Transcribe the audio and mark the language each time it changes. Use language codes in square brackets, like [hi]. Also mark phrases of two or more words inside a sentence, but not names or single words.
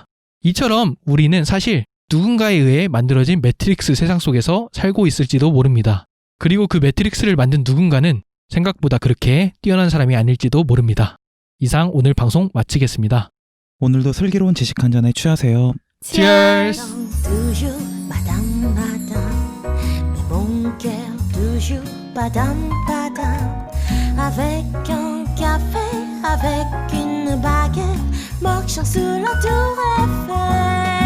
[ko] 이처럼 우리는 사실 누군가에 의해 만들어진 매트릭스 세상 속에서 살고 있을지도 모릅니다. 그리고 그 매트릭스를 만든 누군가는 생각보다 그렇게 뛰어난 사람이 아닐지도 모릅니다. 이상 오늘 방송 마치겠습니다. 오늘도 슬기로운 지식 한 잔에 취하세요. Cheers! [fr] toujours madame madame mais mon cœur toujours padam padam avec un café avec une baguette marchant sous la tour Eiffel.